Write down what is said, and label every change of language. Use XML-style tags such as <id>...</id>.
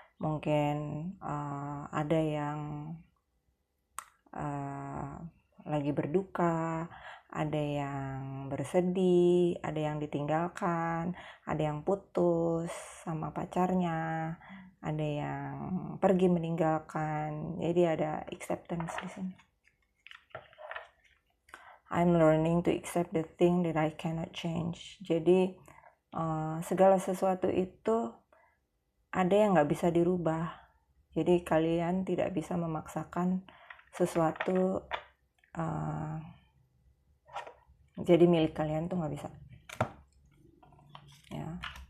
<id>Mungkin ada yang lagi berduka, ada yang bersedih, ada yang ditinggalkan, ada yang putus sama pacarnya, ada yang pergi meninggalkan. Jadi ada acceptance di sini.</id> <en>I'm learning to accept the thing that I cannot change.</en> <id>Jadi segala sesuatu itu ada yang nggak bisa dirubah. Jadi kalian tidak bisa memaksakan sesuatu jadi milik kalian tuh nggak bisa. Ya.</id>